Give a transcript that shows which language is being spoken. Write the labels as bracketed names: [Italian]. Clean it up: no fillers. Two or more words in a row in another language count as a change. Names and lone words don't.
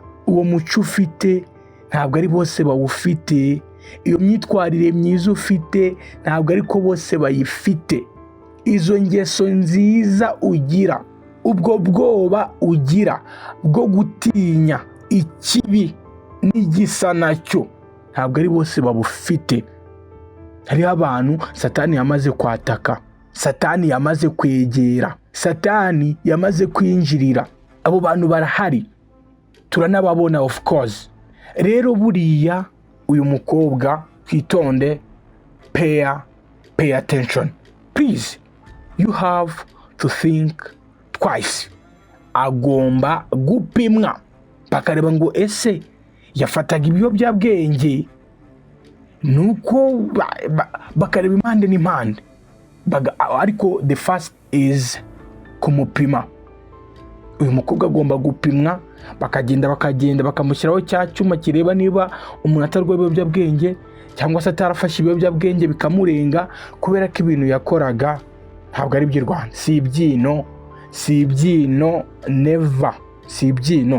[Kinyarwanda] Uwo muco ufite ntabwo ari bose bawufite, iyo myitwarire myiza ufite ntabwo ariko bose bayifite, izo ngeso nziza ugira, ubwo bwoba ugira bwo gutinya ikibi n'igisa nacyo ntabwo ari bose babufite. Hariho abantu Satani yamaze kwataka, Satani yamaze kwegera, Satani yamaze kwinjirira. Abo bantu barahari, turanababona [English] of course. [Kinyarwanda] Rero buriya uyu mukobwa kwitonde, [English] pay attention please, you have to think twice. [Kinyarwanda] Agomba gupimwa bakareba ngo ese yafataga ibiyobyabwenge, nuko bakareba impande n'impande, ariko [English] the first is [Kinyarwanda] kumupima. Uyu mukobwa agomba gupimwa, bakagenda bakamushyiraho cya cyuma kireba niba umuntu atarwaye ibiyobyabwenge cyangwa se atarafashe ibiyobyabwenge bikamurenga, kubera ko ibintu yakoraga ntabwo ari by'u Rwanda. Si ibyino never, si ibyino.